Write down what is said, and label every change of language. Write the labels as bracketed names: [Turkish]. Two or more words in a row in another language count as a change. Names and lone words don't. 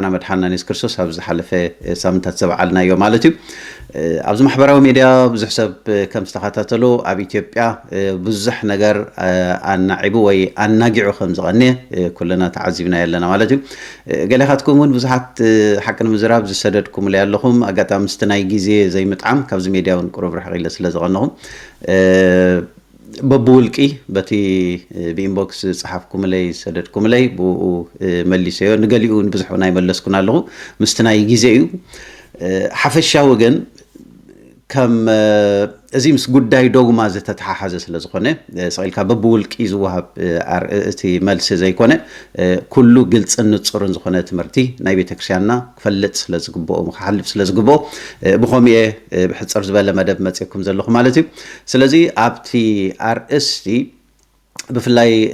[Tigrinya] መድሓኒትና ኢየሱስ ክርስቶስ ኣብ ዝሓለፈ ሳምንታት ዘበዓልናዮ ማለት እዩ። ኣብዚ ማሕበራዊ ሚድያ ብዙሕ ሰብ ከም ዝተኸታተሎ ኣብ ኢትዮጵያ ብዙሕ ነገር ኣናዒቡ ወይ ኣናጊዑ ከም ዝቐንየ ኩልና ተዓዚብና ኣለና ማለት እዩ። ገሌኻትኩም እውን ብዙሓት ሓቂ ንምዝራብ ዝሰደድኩም ላይ ኣለኹም። ኣጋጣሚ ምስቲ ናይ ግዜ ዘይምጥዓም ካብዚ ሚድያ እውን ቁሩብ ርሕቕ ኢለ ስለ ዝቐንኹም በብውልቂ በቲ ብኢንቦክስ ፀሓፍኩም ላይ ሰደድኩም ላይ ብኡ መሊሰዮ ንገሊኡ ብዙሕ ናይ መለስኩን ኣለኹ ምስቲ ናይ ግዜ እዩ። ሓፈሻዊ ግን ከም እዚ ምስ ጉዳይ ዶግማ ዝተተሓሓዘ ስለ ዝኾነ ሰቂልካ በብውልቂ ዝወሃብ እቲ መልሲ ዘይኮነ ኩሉ ግልፅን ንፁርን ዝኾነ ትምህርቲ ናይ ቤተክርስትያንና ክፈልጥ ስለዝግብኦ ክሓልፍ ስለዝግብኦ ብኸምኡ ብሕፅር ዝበለ መደብ መፅኩም ዘለኹ ማለት እዩ። ስለዚ ኣብቲ ኣርእስቲ ብፍላይ